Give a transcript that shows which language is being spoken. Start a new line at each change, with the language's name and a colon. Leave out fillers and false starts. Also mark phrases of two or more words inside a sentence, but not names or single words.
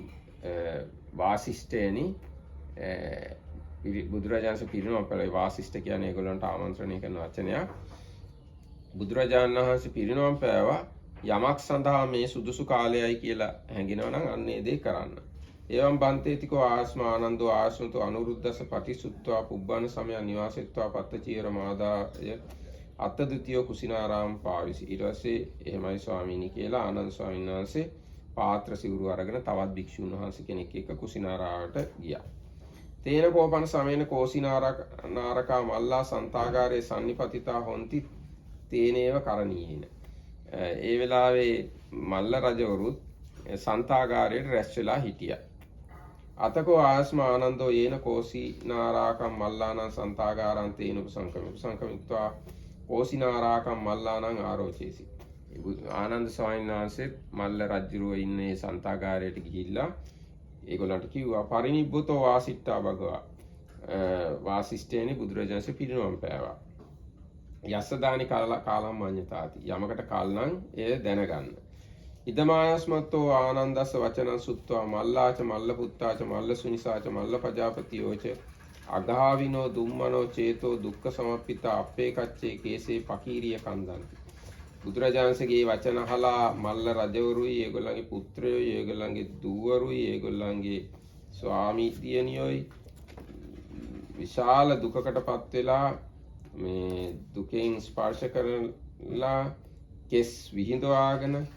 Sinhala: වාසිෂ්ඨේනි බුදුරජාණන් පිරිනමන පෙළේ වාසිෂ්ඨ කියන්නේ ඒගොල්ලන්ට ආමන්ත්‍රණය කරන වචනයක්. බුදුරජාණන් වහන්සේ පිරිනමන පෑවා යමක් සඳහා මේ සුදුසු කාලයයි කියලා හැඟෙනවා නම් අන්න ඒ දේ කරන්න.
Pali: එවම් බන්තේතිකෝ ආස්මා ආනන්දෝ ආශ්‍රතෝ අනුරුද්ධස පටිසුත්වා පුබ්බන සමය නිවාසෙත්වා පත්තචීර මාදාය අත්ත ද්විතියෝ කුසිනාරාම පාවිසි.
Sinhala: ඊට පස්සේ එහෙමයි ස්වාමීනි කියලා ආනන්ද ස්වාමීන් වහන්සේ පාත්‍ර සිවුරු අරගෙන තවත් භික්ෂුන් වහන්සේ කෙනෙක් එක්ක කුසිනාරාවට ගියා.
Pali: තේන කෝපන සමේන කෝසිනාරකා මල්ලා සන්තාගාරේ සම්නිපතිතා හොಂತಿ තේනේව කරණීයේන.
Sinhala: ඒ වෙලාවේ මල්ල රජවරුත් සන්තාගාරයට රැස් වෙලා හිටියා.
Pali: අතකෝ ආස්මා ආනන්දෝ යේන කෝසිනාරාකම් මල්ලානං සන්තාගාරං තේන උපසංකමිත්වා කෝසිනාරාකම් මල්ලානං ආරෝචේසි.
Sinhala: ආනන්ද ස්වාමීන් වහන්සේ මල්ල රජුරුව ඉන්නේ සන්තාගාරයට ගිහිල්ලා ඒගොල්ලන්ට කිව්වා
Pali: පරිනිබ්බුතෝ වාසිට්ඨා භගවා.
Sinhala: වාසිෂ්ඨේනි බුදුරජාණන්සේ පිරිනමන පෑවා.
Pali: යස්සදානි කාලම් මඤ්ඤතාති.
Sinhala: යමකට කල් නම් එය දැනගන්න.
Pali: ඉදමායස්මත්තෝ ආනන්දස්ස වචනං සුත්වා මල්ලාච මල්ල පුත්තාච මල්ල සුනිසාච මල්ල පජාපතියෝච අගාවිනෝ දුම්මනෝ චේතෝ දුක්ඛ සමප්පිතා අපේ කච්චේ කේසේ පකීරිය කන්දන්ති.
Sinhala: බුදුරජාණන්සේගේ වචන අහලා මල්ල රජවරුයි ඒගොල්ලන්ගේ පුත්‍රයෝයි ඒගොල්ලන්ගේ දූවරුයි ඒගොල්ලන්ගේ ස්වාමී දියණියෝයි විශාල දුකකටපත් වෙලා මේ දුකෙන් ස්පර්ශ කරලා කෙස් විහිඳවාගෙන